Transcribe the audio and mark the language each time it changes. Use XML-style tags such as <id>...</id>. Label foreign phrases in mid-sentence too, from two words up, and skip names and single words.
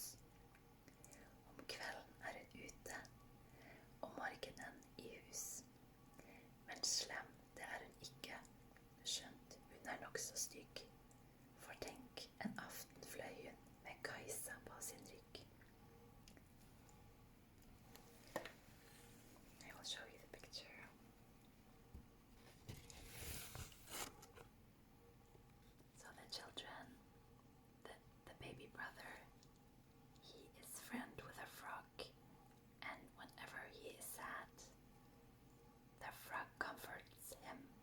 <no>Om kvelden er hun ute, om morgenen i hus. Men slem, det er hun ikke, skjønt hun er nok så stygg. For tenk, en aften fløy hun med Kajsa på sin rygg.</no> <en>I will show you the picture. So the children, the baby brother, he is friend with a frog, and whenever he is sad, the frog comforts him.</en>